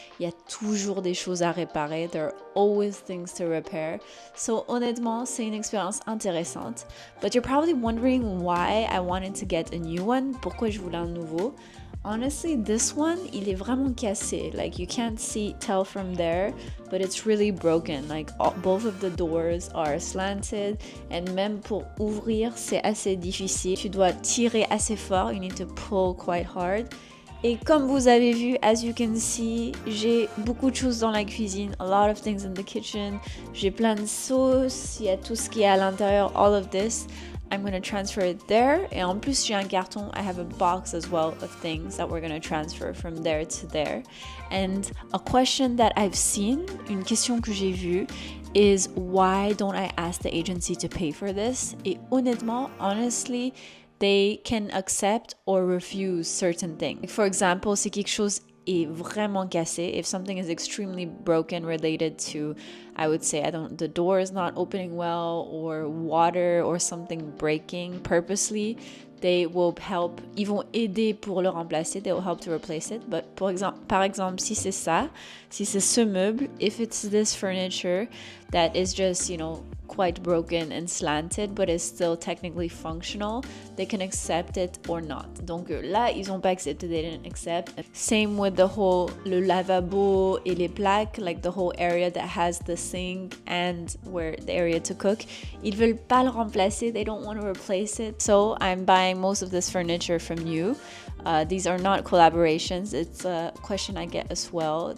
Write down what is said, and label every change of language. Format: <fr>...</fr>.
<fr>Il y a toujours des choses à réparer.</fr> <en>There are always things to repair.</en> <fr>So honnêtement, c'est une expérience intéressante.</fr> <en>But you're probably wondering why I wanted to get a new one.</en> <fr>Pourquoi je voulais un nouveau?</fr> <en>Honestly, this one,</en> <fr>il est vraiment cassé.</fr> <en>Like, you can't tell from there, but it's really broken. Like, both of the doors are slanted, and</en> <fr>même pour ouvrir, c'est assez difficile. Tu dois tirer assez fort.</fr> <en>You need to pull quite hard.</en> <fr>Et comme vous avez vu,</fr> <en>as you can see,</en> <fr>j'ai beaucoup de choses dans la cuisine,</fr> <en>a lot of things in the kitchen.</en> <fr>J'ai plein de sauces, il y a tout ce qui est à l'intérieur,</fr> <en>all of this. I'm going to transfer it there.</en> <fr>Et en plus, j'ai un carton.</fr> <en>I have a box as well of things that we're going to transfer from there to there. And a question that I've seen,</en> <fr>une question que j'ai vue,</fr> <en>is why don't I ask the agency to pay for this?</en> <fr>Et honnêtement,</fr> <en>honestly, they can accept or refuse certain things. For example,</en> <fr>si quelque chose est vraiment cassé,</fr> <en>if something is extremely broken related to, I would say, the door is not opening well, or water or something breaking purposely, they will help,</en> <fr>ils vont aider pour le remplacer,</fr> <en>they will help to replace it. But</en> <fr>par exemple, si c'est ça, si c'est ce meuble,</fr> <en>if it's this furniture that is just, quite broken and slanted, but is still technically functional, they can accept it or not.</en> <fr>Donc là, ils ont pas accepté,</fr> <en>they didn't accept. Same with</en> <fr>le lavabo et les plaques,</fr> <en>like the whole area that has the sink and the area to cook.</en> <fr>Ils veulent pas le remplacer,</fr> <en>they don't want to replace it. So I'm buying most of this furniture from you. These are not collaborations, it's a question I get as well.</en>